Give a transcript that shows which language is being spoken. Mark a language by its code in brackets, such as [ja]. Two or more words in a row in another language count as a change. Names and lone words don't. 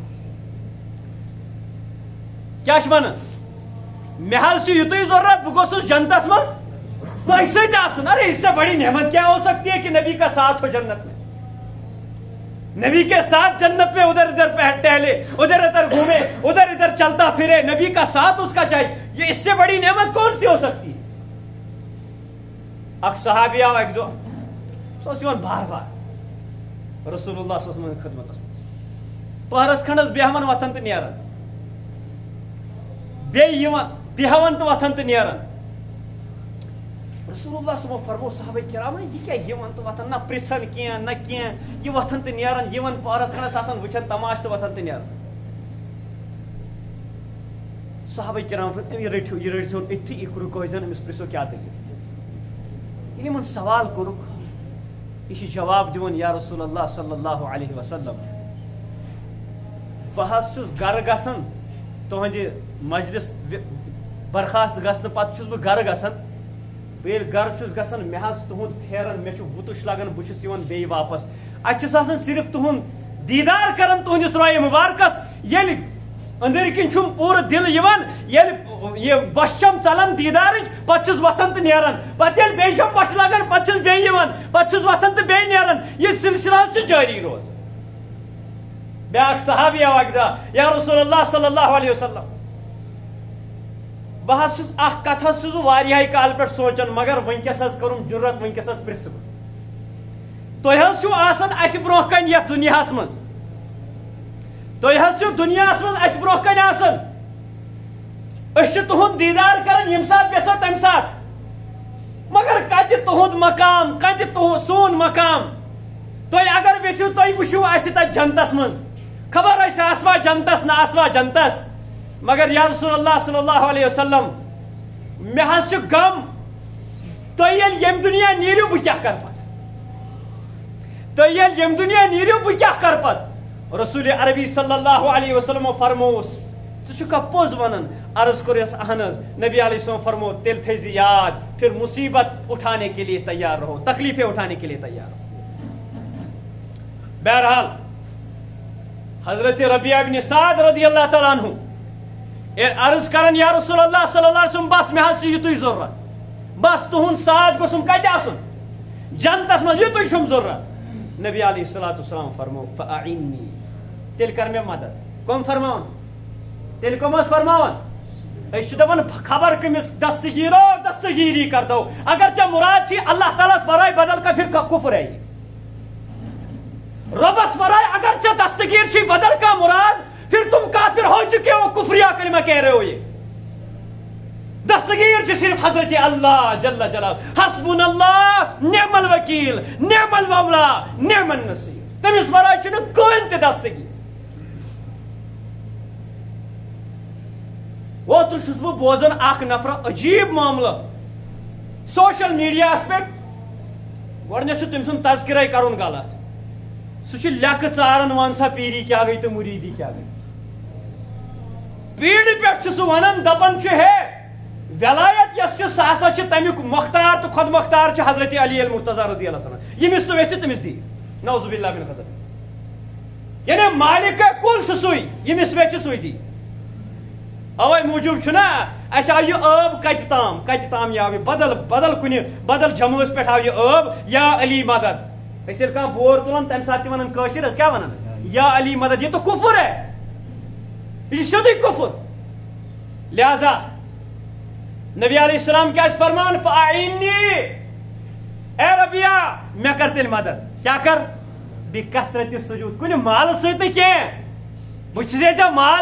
[ks] کیٛاہ چھِ ونان مےٚ حظ چھُ یُتُے ضروٗرت بہٕ گوٚژھُس جنتس منٛز تۄہہِ سۭتۍ آسُن [ur] ارے اس سے بڑی نعمت کیا ہو سکتی ہے کہ نبی کا ساتھ ہو جنت میں نبی کے ساتھ جنت میں ادھر ادھر ٹہلے ادھر ادھر گھومے ادھر ادھر چلتا پھرے نبی کا ساتھ اس کا چاہیے یہ اس سے بڑی نعمت کون سی ہو سکتی ہے [ks] اک صحابی آو اک دۄہ سُہ اوس یِوان بار بار [ar] رسول اللہ صلی اللہ علیہ وسلم [ks] خدمتس منٛز پہرس کھنڈس بیہوان وتھان تہٕ نیران بیٚیہِ یِوان بیہوان تہٕ وتھان تہٕ نیران [ar] رسول اللہ صلی اللہ علیہ وسلم [ks] فرمو صحابہ کرام [ur] یہ کیا [ks] یِوان تہٕ وتھان نہ پرژھان کینٛہہ نہ کینٛہہ یہِ وتھان تہٕ نیران یِوان پہرس کھنڈس آسان وٕچھان تماشہٕ تہٕ وتھان تہٕ نیران صحابہ کرام یہ رٔٹۍزِہون أتھی یہِ رُکٲوزٮ۪ن أمِس پرژھو کیٛاہ دٔلیٖل ییٚلہِ یِمن سوال کوٚرُکھ یہ چھُ جواب دِوان [ar] یا رسول اللہ صلی اللہ علیہ وسلم [ks] بہٕ حظ چھُس گرٕ گژھان تُہنٛدِ مجلس برخاست گژھنہٕ پتہٕ چھُس بہٕ گرٕ گژھان بہٕ ییٚلہِ گرٕ چھُس گژھان مےٚ حظ تُہُنٛد پھیران مےٚ چھُ بُتُش لگان بہٕ چھُس یِوان بیٚیہِ واپس اَتہِ چھُس آسان صرف تُہُنٛد دیٖدار کران تُہنٛدِس رویہِ مُبارکس ییٚلہِ أنٛدٕرۍ کِنۍ چھُم پوٗرٕ دِل یِوان ییٚلہِ یہِ بۄچھِ چھم ژلان دیٖدارٕچ پتہٕ چھُس وتھان تہٕ نیران پتہٕ ییٚلہِ بیٚیہِ چھم بۄچھِ لگان پتہٕ چھُس بیٚیہِ یِوان پتہٕ چھُس وتھان تہٕ بیٚیہِ نیران یہِ سلسلہٕ حظ چھُ جٲری روزان بیٛاکھ صحابی آو اکہِ دۄہ [ar] یا رسول اللہ صلی اللہ علیہ وسلم [ks] بہٕ حظ چھُس اکھ کتھ حظ چھُس بہٕ واریاہے کالہٕ پٮ۪ٹھ سونٛچان مگر وٕنکیٚس حظ کٔرٕم جُرت وٕنکیٚس حظ پرژھٕ بہٕ تُہۍ حظ چھِو آسان اسہِ برونٛہہ کنہِ یتھ دُنیاہس منٛز تُہۍ حظ چھِو دُنیاہس منٛز اسہِ برونٛہہ کنہِ آسان أسۍ چھِ تُہُنٛد دیٖدار کران ییٚمہِ ساتہٕ یژھو تمہِ ساتہٕ مگر کتہِ تُہُنٛد مقام کتہِ سون مقام تُہۍ اگر یژھِو تُہۍ وٕچھِو اسہِ تتہِ جنتس منٛز خبر أسۍ آسوا جنتس نہ آسوا جنتس مگر [ar] یا رسول اللہ صلی اللہ علیہ وسلم [ks] مےٚ حظ چھُ غم تُہۍ ییٚلہِ ییٚمہِ دُنیا نیٖرِو بہٕ کیٛاہ کرٕ پتہٕ تُہۍ ییٚلہِ ییٚمہِ دُنیا نیٖرِو بہٕ کیٛاہ کرٕ پتہٕ [ar] رسول عربی صلی اللہ علیہ وسلمو [ks] فرمووُس ژٕ چھُکھا پوٚز ونان عرض کوٚرُس اہن حظ [ar] نبی علیہ السلام [ks] فرمو تیٚلہِ تھٲیزِ یاد [ur] پھر مصیبت اٹھانے کے لیے تیار رہو تکلیفیں اٹھانے کے لیے تیار رہو بہرحال حضرت ربیعہ بن سعد [ar] رضی اللہ تعالیٰ عنہ [ks] عرض کران [ar] یا رسول اللہ صلی اللہ علیہ وسلم [ur] بس [ks] مےٚ حظ چھُ یُتُے ضروٗرت بس تُہُنٛد ساتھ گوٚژھُم کتہِ آسُن جنتس منٛز یُتُے چھُم ضروٗرت [ar] نبی علیہ الصلوۃ والسلام [ks] فرمو فأعِنِّی تیٚلہِ کر مےٚ مدد کٕم فرماوان تیٚلہِ کٕم ٲسۍ فرماوان أسۍ چھِ دپان خبر کٔمِس دستگیٖرو دستگیٖری کر دو اگر ژےٚ مُراد چھِ اللہ تعالیٰ ہس ورٲے بدل کانٛہہ [ur] پھر کُفر ہے [ks] رۄبس ورٲے اگر ژےٚ دستگیٖر چھِ بدل کانٛہہ مُراد [ur] پھر تم کافر ہو چکے ہو کفریہ کلمہ کہہ رہے ہو یہ دستگیر جو صرف [ks] حضرت اللہ [ar] جل جلالہ حسبنا اللہ نعم الوکیل نعم المولا نعم النصیر [ks] تمس ورائے چھنہ کٕہٕنۍ تہِ دستگیر اوترٕ چھُس بہٕ بوزان اکھ نفر عجیب معاملہ سوشل میڈیاہس پٮ۪ٹھ گۄڈنیتھ چھُ تٔمۍ سُنٛد تذکرے کرُن غلط سُہ چھُ لیکھٕ ژاران وَن سا پیٖری کیٛاہ گٔے تہٕ مُریٖدی کیٛاہ گٔے پیٖڑِ پٮ۪ٹھ چھُ سُہ وَنان دپان چھُ ہے ولایت یۄس چھِ سۄ ہسا چھِ تمیُک مۄختار تہٕ خۄد مۄختار چھُ حضرت علی المرتضیٰ [ar] رضی اللہ تعالیٰ [ks] ییٚمِس سُہ یژھِ تٔمِس دی [ar] نعوذ باللہ من غضب [ks] یعنی مالک کُل چھُ سُے ییٚمِس یژھِ سُے دی اوے موٗجوٗب چھُنہ اَسہِ آو یہِ ٲب کتہِ تام یہِ آو یہِ بدل کُنہِ بدل جمٲژ پٮ۪ٹھ آو یہِ ٲب [ur] یا علی مدد [ks] أسۍ ییٚلہِ کانٛہہ بور تُلان تمہِ ساتہٕ تہِ ونان کٲشِر حظ کیٛاہ ونان [ur] یا علی مدد یہ تو کفر ہے [ks] یہ چھُ سیوٚدُے کفر لہذا [ar] نبی علیہ السلام [ks] کیٛاہ چھِ فرمان فأعِنِّی اے ربیہ مےٚ کر تیٚلہِ مدد کیٛاہ کر [ar] بِکثرتِ سجوٗد [ks] کُنہِ مالہٕ سۭتۍ نہٕ کینٛہہ بہٕ چھُسے ژےٚ مال